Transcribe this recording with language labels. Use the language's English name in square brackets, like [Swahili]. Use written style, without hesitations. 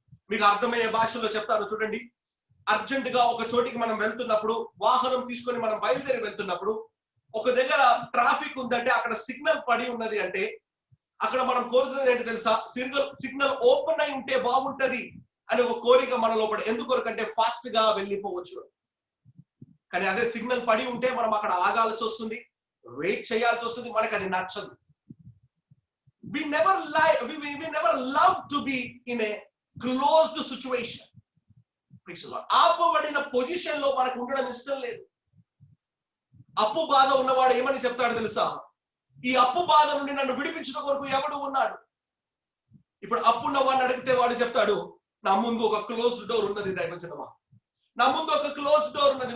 [Telugu] మీకు అర్థమయ్యే భాషలో చెప్తాను చూడండి. అర్జెంట్ గా ఒక చోటికి మనం వెళ్తున్నప్పుడు, వాహనం తీసుకొని మనం బయలుదేరి వెళ్తున్నప్పుడు, ఒక దగ్గర ట్రాఫిక్ ఉందంటే, అక్కడ సిగ్నల్ పడి ఉన్నది అంటే, అక్కడ మనం కోరుతున్నది ఏంటి తెలుసా? సిగ్నల్ ఓపెన్ అయి ఉంటే బాగుంటది అని ఒక కోరిక మన లోపల. ఎందుకొరకంటే ఫాస్ట్ గా వెళ్ళిపోవచ్చు. కానీ అదే సిగ్నల్ పడి ఉంటే మనం అక్కడ ఆగాల్సి వస్తుంది, వెయిట్ చేయాల్సి వస్తుంది, మనకు అది నచ్చదు. [English] we never love to be in a closed situation. [Telugu] ఆపబడిన position లో మనకు ఉండడం ఇష్టం లేదు. అప్పు బాధ ఉన్నవాడు ఏమని చెప్తాడు తెలుసా? ఈ అప్పు బాధ నుండి నన్ను విడిపించిన కొరకు ఎవడు ఉన్నాడు? ఇప్పుడు అప్పున్న వాడిని అడిగితే వాడు చెప్తాడు, నా ముందు ఒక క్లోజ్డ్ డోర్ ఉన్నది దైవజనమా, నా ముందు ఒక క్లోజ్ డోర్ ఉన్నది.